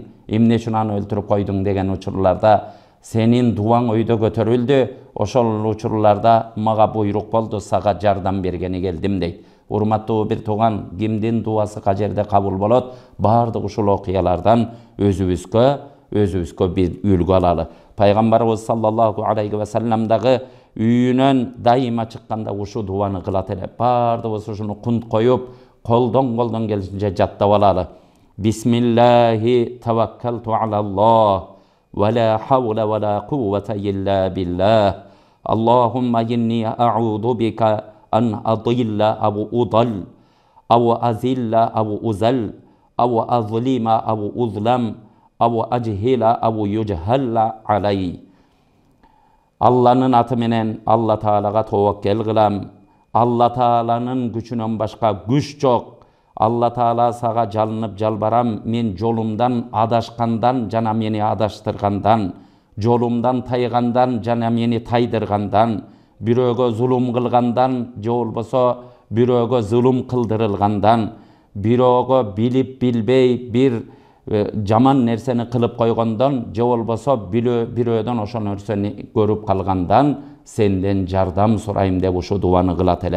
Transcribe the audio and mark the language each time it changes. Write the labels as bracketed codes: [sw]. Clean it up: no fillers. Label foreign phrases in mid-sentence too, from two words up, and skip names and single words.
[ky] Эмне үчүн аны өлтүрүп койдуң?" деген учурларда: "Сенин дуаң өйдө көтөрүлдү. Ошол учурларда мага буйрук болду, сага жардам бергени келдим" дейт. Урматтуу бир тууган, кимдин дуасы кажерде кабыл болот? Бардык ушул окуялардан өзүбүзгө бир үлгү алалы. Пайгамбарыбыз [ar] صلى الله عليه وسلم [ky] дагы үйүнөн дайыма чыкканда ушу дуаны кылат эле. Бардыгыбыз ушуну кунт коюп, колдон келишинче жаттап алалы. [ar] بسم الله توكلت على الله، ولا حول ولا قوة إلا بالله. اللهم إني أعوذ بك أن أضل أو أضل، أو أزل أو أزل، أو أظلم أو أظلم، أو أجهل أو يجهل علي. [ky] Алланын аты менен Алла Таалага тобоккел кылам. Алла Тааланын күчүнөн башка күч жок. Алла Таала сага жалынып жалбарам, мен жолумдан адашкандан жана мени адаштыргандан, жолумдан тайгандан жана мени тайдыргандан, бирөөгө зулум кылгандан, же болбосо бирөөгө зулум кылдырылгандан, бирөөгө билип билбей бир жаман нерсени кылып койгондон, же болбосо бирөөдөн ошол нерсени көрүп калгандан сенден жардам сурайм деп ушу дуаны кылат эле.